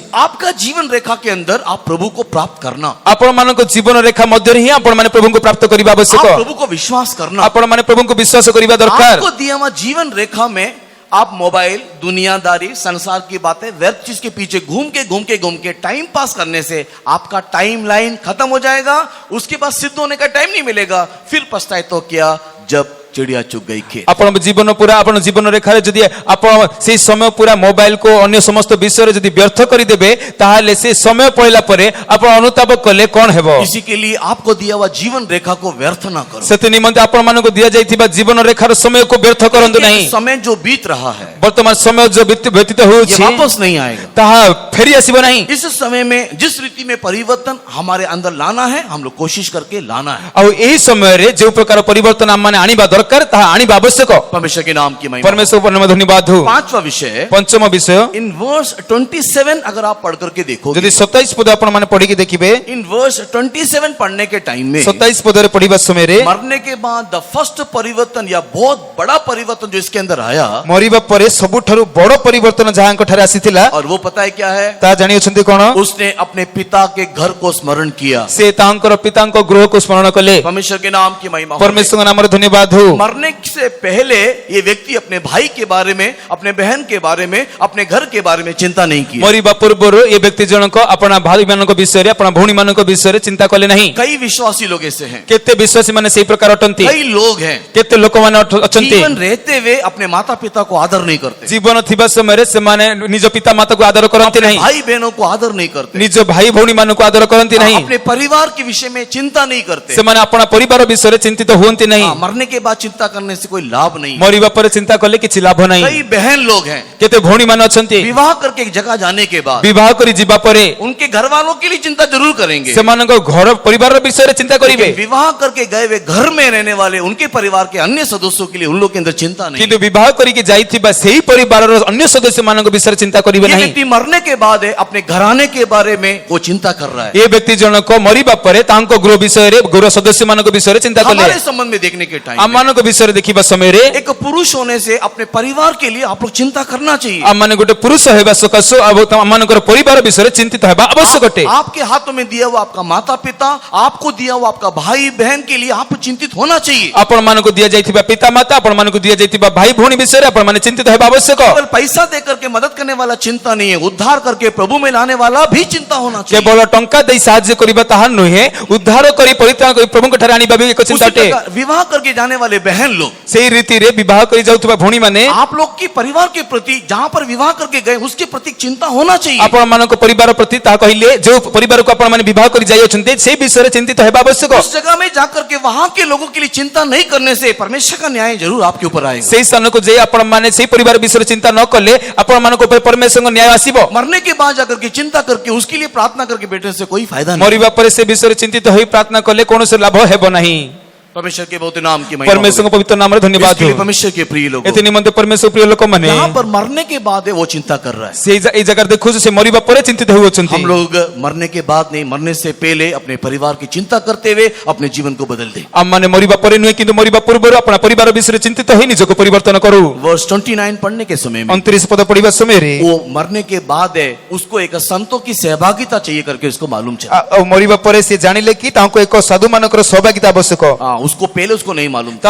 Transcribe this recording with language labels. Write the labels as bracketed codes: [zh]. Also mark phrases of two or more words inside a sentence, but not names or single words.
[hi] आपका जीवन रेखा के अंदर आप प्रभु को प्राप्त करना, [or] ଆପଣ ମାନଙ୍କ ଜୀବନ ରେଖା ମଧ୍ୟରେ ହିଁ ଆପଣ ମାନେ ପ୍ରଭୁଙ୍କୁ ପ୍ରାପ୍ତ କରିବା [hi] आप [or] ଆବଶ୍ୟକ। [hi] प्रभु को विश्वास करना। [or] ଆପଣ ମାନେ ପ୍ରଭୁଙ୍କୁ ବିଶ୍ୱାସ କରିବା ଦରକାର। [hi] आपको दिया हुआ जीवन रेखा में आप मोबाइल, दुनियादारी, संसार की बातें, व्यर्थ चीज के पीछे घूम के टाइम पास करने से आपका टाइम लाइन खत्म हो जाएगा। उसके बाद सिद्ध होने का टाइम नहीं मिलेगा। फिर पछताए तो क्या जब चिड़िया चुग गई खेत। [or] ଆପଣ ଜୀବନ ପୁରା ଆପଣ ଜୀବନ ରେଖାରେ ଯଦି ଆପଣ ସେଇ ସମୟ ପୁରା ମୋବାଇଲ को ଅନ୍ୟ ସମସ୍ତ ବିଷୟରେ ଯଦି ବ୍ୟର୍ଥ କରିଦେବେ ତାହେଲେ ସେ ସମୟ ପଳେଇଲା ପରେ ଆପଣ ଅନୁତାପ କଲେ କଣ ହେବ। [hi] इसी के लिए आपको दिया हुआ जीवन रेखा को व्यर्थ ना करो। [or] ସେଥି ନିମନ୍ତେ ଆପଣ ମାନଙ୍କୁ ଦିଆଯାଇଥିବା ଜୀବନ ରେଖାର ସମୟକୁ ବ୍ୟର୍ଥ କରନ୍ତୁ ନାହିଁ। [hi] ये समय जो बीत रहा है [or] ବର୍ତ୍ତମାନ ସମୟ ଯୋଉ ବ୍ୟତୀତ [hi] ये [or] ହେଉଛି [hi] वापस नहीं आएगा। [or] ତାହା ଫେରି ଆସିବ ନାହିଁ। [hi] इस समय में जिस रीति में परिवर्तन हमारे अंदर लाना है, हम लोग कोशिश करके लाना है। [or] ଆଉ ଏହି ସମୟରେ ଯେଉଁ ପ୍ରକାର ପରିବର୍ତ୍ତନ ଆମମାନେ ଆଣିବା ଦରକାର ତାହା ଆଣିବା ଆବଶ୍ୟକ। [hi] परमेश्वर के नाम की महिमा। [or] ପରମେଶ୍ୱର ପରମ ଧନ୍ୟବାଦ ହଉ। [hi] पांचवा विषय है, [or] ପଞ୍ଚମ ବିଷୟ, [en] in verse [hi] 27 अगर आप पढ़ करके देखोगे, [or] ଯଦି 27 ପଦ ଆପଣ ମାନେ ପଢିକି ଦେଖିବେ, [en] in verse [hi] 27 पढ़ने के टाइम में [or] 27 ପଦରେ ପଢିବା ସମୟରେ [hi] मरने के बाद [en] the first [hi] परिवर्तन या बहुत बड़ा परिवर्तन जो इसके अंदर आया, [or] ମରିବା ପରେ ସବୁଠାରୁ ବଡ଼ ପରିବର୍ତ୍ତନ ଯାହାଙ୍କ ଠାରେ ଆସିଥିଲା [hi] और वो पता है क्या है? [or] ତାହା ଜାଣିଅଛନ୍ତି କଣ? [hi] उसने अपने पिता के घर को स्मरण किया। [or] ସେ ତାଙ୍କର ପିତାଙ୍କ ଗୃହକୁ ସ୍ମରଣ କଲେ। [hi] परमेश्वर के नाम की महिमा हो। [or] ପରମେଶ୍ୱରଙ୍କ ନାମରେ ଧନ୍ୟବାଦ ହଉ। [hi] मरने से पहले ये व्यक्ति अपने भाई के बारे में, अपने बहन के बारे में, अपने घर के बारे में चिंता नहीं की। [or] ମରିବା ପୂର୍ବରୁ ଏ ବ୍ୟକ୍ତି ଜଣକ ଆପଣ ଭାଇମାନଙ୍କ ବିଷୟରେ ଆପଣ ଭଉଣୀମାନଙ୍କ ବିଷୟରେ ଚିନ୍ତା କଲେ ନାହିଁ। [hi] कई विश्वासी लोग ऐसे हैं, [or] କେତେ ବିଶ୍ୱାସୀ ମାନେ ସେଇ ପ୍ରକାର ଅଟନ୍ତି। [hi] कई लोग हैं [or] କେତେ ଲୋକମାନେ ଅଛନ୍ତି [hi] जीवन रहते हुए अपने माता पिता को आदर नहीं करते, [or] ଜୀବନ ଥିବା ସମୟରେ ସେମାନେ ନିଜ ପିତା ମାତାକୁ ଆଦର କରନ୍ତି ନାହିଁ, [hi] भाई बहनों को आदर नहीं करते, [or] ନିଜ ଭାଇ ଭଉଣୀମାନଙ୍କୁ ଆଦର କରନ୍ତି ନାହିଁ, [hi] अपने परिवार के विषय में चिंता नहीं करते। [or] ସେମାନେ ଆପଣ ପରିବାର ବିଷୟରେ ଚିନ୍ତିତ ହୁଅନ୍ତି ନାହିଁ। [hi] मरने के बाद चिंता करने से कोई लाभ नहीं। [or] ମରିବା ପରେ ଚିନ୍ତା କଲେ କିଛି ଲାଭ ନାହିଁ। [hi] कई बहन लोग हैं, [or] କେତେ ଭଉଣୀ ମାନେ ଅଛନ୍ତି [hi] विवाह करके एक जगह जाने के बाद [or] ବିବାହ କରି ଯିବା ପରେ [hi] उनके घर वालों के लिए चिंता जरूर करेंगे, [or] ସେମାନଙ୍କ ଘର ପରିବାର ବିଷୟରେ ଚିନ୍ତା କରିବେ, [hi] लेकिन विवाह करके गए हुए घर में रहने वाले उनके परिवार के अन्य सदस्यों के लिए उन लोग के अंदर चिंता नहीं। [or] କିନ୍ତୁ ବିବାହ କରିକି ଯାଇଥିବା ସେହି ପରିବାରର ଅନ୍ୟ ସଦସ୍ୟମାନଙ୍କ ବିଷୟରେ ଚିନ୍ତା କରିବେ [hi] ये [or] ନାହିଁ। [hi] व्यक्ति मरने के बाद है अपने घराने के बारे में वो चिंता कर रहा है। [or] ଏ ବ୍ୟକ୍ତି ଜଣକ ମରିବା ପରେ ତାଙ୍କ ଗୃହ ବିଷୟରେ ଗୃହ ସଦସ୍ୟମାନଙ୍କ ବିଷୟରେ ଚିନ୍ତା କଲେ। [hi] हमारे संबंध में देखने के टाइम [or] ଆମମାନ ମାନଙ୍କ ବିଷୟରେ ଦେଖିବା ସମୟରେ [hi] एक पुरुष होने से अपने परिवार के लिए आप लोग चिंता करना चाहिए। [or] ଆମ ମାନେ ଗୋଟେ ପୁରୁଷ ହେବା ସକାଶୁ ଆମ ମାନଙ୍କର ପରିବାର ବିଷୟରେ ଚିନ୍ତିତ ହେବା ଆବଶ୍ୟକ ଅଟେ। [hi] आपके हाथों में दिया हुआ आपका माता पिता, आपको दिया हुआ आपका भाई बहन के लिए आप चिंतित होना चाहिए। [or] ଆପଣ ମାନଙ୍କୁ ଦିଆଯାଇଥିବା ପିତା ମାତା, ଆପଣ ମାନଙ୍କୁ ଦିଆଯାଇଥିବା ଭାଇ ଭଉଣୀ ବିଷୟରେ ଆପଣ ମାନେ ଚିନ୍ତିତ ହେବା ଆବଶ୍ୟକ। [hi] केवल पैसा दे करके मदद करने वाला चिंता नहीं है, उद्धार करके प्रभु में लाने वाला भी चिंता होना चाहिए। [or] କେବଳ ଟଙ୍କା ଦେଇ ସାହାଯ୍ୟ କରିବା ତାହା ନୁହେଁ, ଉଦ୍ଧାର କରି ପରିତ୍ରାଣ କରି ପ୍ରଭୁଙ୍କ ଠାରେ ଆଣିବା ବି ଏକ ଚିନ୍ତା [hi] उसी [or] ଅଟେ। [hi] प्रकार विवाह करके जाने वाले बहन लोग, [or] ସେଇ ରୀତିରେ ବିବାହ କରି ଯାଉଥିବା ଭଉଣୀ ମାନେ [hi] आप लोग की परिवार के प्रति जहां पर विवाह करके गए उसके प्रति चिंता होना चाहिए। [or] ଆପଣ ମାନଙ୍କ ପରିବାର ପ୍ରତି ତାହା କହିଲେ ଯୋଉ ପରିବାରକୁ ଆପଣ ମାନେ ବିବାହ କରି ଯାଇ ଅଛନ୍ତି ସେଇ ବିଷୟରେ ଚିନ୍ତିତ ହେବା ଆବଶ୍ୟକ। [hi] उस जगह में जाकर के वहां के लोगों के लिए चिंता नहीं करने से परमेश्वर का न्याय जरूर आपके ऊपर आएगा। [or] ସେଇ ସ୍ଥାନକୁ ଯାଇ ଆପଣ ମାନେ ସେଇ ପରିବାର ବିଷୟରେ ଚିନ୍ତା ନ କଲେ ଆପଣ ମାନଙ୍କ ଉପରେ ପରମେଶ୍ୱରଙ୍କ ନ୍ୟାୟ ଆସିବ। [hi] मरने के बाद जाकर के चिंता करके उसके लिए प्रार्थना करके बैठने से कोई फायदा नहीं। [or] ମରିବା ପରେ ସେ ବିଷୟରେ ଚିନ୍ତିତ ହୋଇ ପ୍ରାର୍ଥନା କଲେ କୌଣସି ଲାଭ ହେବ ନାହିଁ। [hi] परमेश्वर के बहुत नाम की महिमा [or] परमेश्वरଙ୍କ ପବିତ୍ର ନାମରେ ଧନ୍ୟବାଦ [hi] इसके लिए [or] ହେଉ। [hi] परमेश्वर के प्रिय लोग, [or] ଏଥି ନିମନ୍ତେ ପରମେଶ୍ୱର ପ୍ରିୟ ଲୋକମାନେ [hi] यहाँ पर मरने के बाद है वो चिंता कर रहा है। [or] ଏଇ ଜାଗାରେ ଦେଖୁଛୁ ସେ ମରିବା ପରେ ଚିନ୍ତିତ ହେଉଅଛନ୍ତି। [hi] हम लोग मरने के बाद नहीं, मरने से पहले अपने परिवार की चिंता करते हुए अपने जीवन को बदल दे। [or] ଆମମାନେ ମରିବା ପରେ ନୁହେଁ କିନ୍ତୁ ମରିବା ପୂର୍ବରୁ ଆପଣ ପରିବାର ବିଷୟରେ ଚିନ୍ତିତ ହୋଇ ନିଜକୁ ପରିବର୍ତ୍ତନ କରୁ। [hi] वर्ष 29 पढ़ने के समय में [or] 29 ପଦ ପଢିବା ସମୟରେ [hi] वो मरने के बाद है उसको एक संतों की सहभागिता चाहिए करके उसको मालूम चला। [or] ଆଉ ମରିବା ପରେ ସେ ଜାଣିଲେ କି ତାଙ୍କୁ ଏକ ସାଧୁ ମାନଙ୍କର ସହଭାଗିତା ଆବଶ୍ୟକ। [hi] उसको पहले उसको नहीं मालूम था।